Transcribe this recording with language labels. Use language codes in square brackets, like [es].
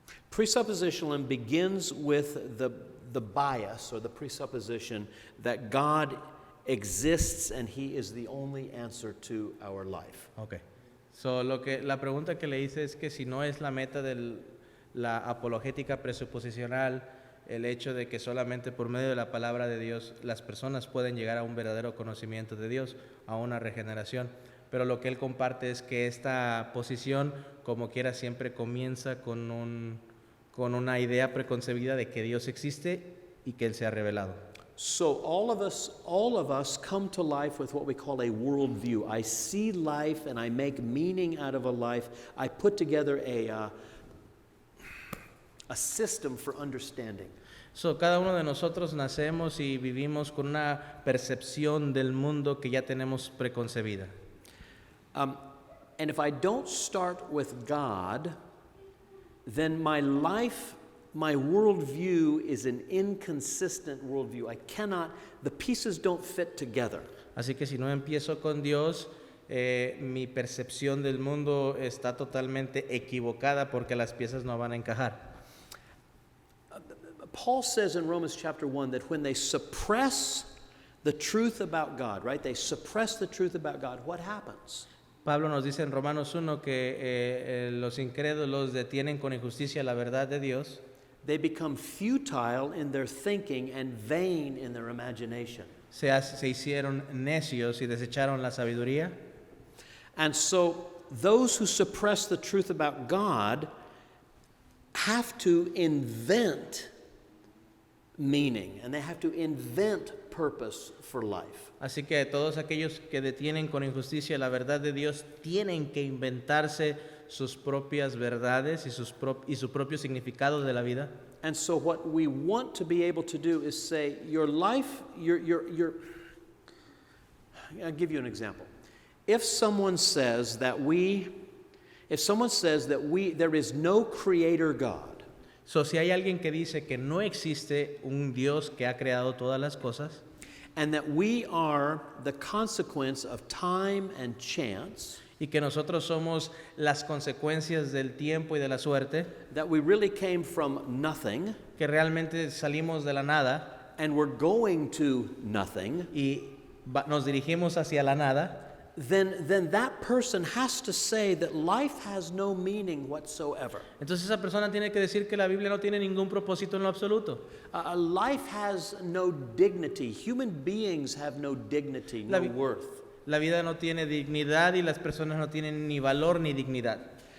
[en] Presuppositionalism begins with the bias or the presupposition that God exists and He is the only answer to our life. Okay. [es] So la pregunta que le hice es que si no es la meta de la apologética presuposicional el hecho de que solamente por medio de la palabra de Dios las personas pueden llegar a un verdadero conocimiento de Dios, a una regeneración. Pero lo que él comparte es que esta posición, como quiera, siempre comienza con una idea preconcebida de que Dios existe y que Él se ha revelado. [en] So all of us come to life with what we call a worldview. I see life and I make meaning out of a life. I put together a system for understanding. [es] So, cada uno de nosotros nacemos y vivimos con una percepción del mundo que ya tenemos preconcebida. [en] And if I don't start with God, then my life, my worldview is an inconsistent worldview. The pieces don't fit together. [es] Así que si no empiezo con Dios, mi percepción del mundo está totalmente equivocada porque las piezas no van a encajar. [en] Paul says in Romans chapter 1 that when they suppress the truth about God, right? They suppress the truth about God. What happens? [es] Pablo nos dice en Romanos 1 que los incrédulos detienen con injusticia la verdad de Dios. [en] They become futile in their thinking and vain in their imagination. [es] Se hicieron necios y desecharon la sabiduría. [en] And so those who suppress the truth about God have to invent meaning, and they have to invent purpose for life. Así que todos aquellos que detienen con injusticia la verdad de Dios tienen que inventarse sus propias verdades y su propio significado de la vida. And so what we want to be able to do is say, your life, I'll give you an example. If someone says that there is no creator God, [es] So, si hay alguien que dice que no existe un Dios que ha creado todas las cosas, [en] and that we are the consequence of time and chance, [es] y que nosotros somos las consecuencias del tiempo y de la suerte, [en] that we really came from nothing, [es] que realmente salimos de la nada [en] and we're going to nothing, [es] y nos dirigimos hacia la nada, [en] then that person has to say that life has no meaning whatsoever. [es] entonces esa persona tiene que decir que la Biblia no tiene ningún propósito en lo absoluto. [en] Life has no dignity. Human beings have no dignity, no worth. [es] La vida no tiene dignidad y las personas no tienen ni valor ni dignidad.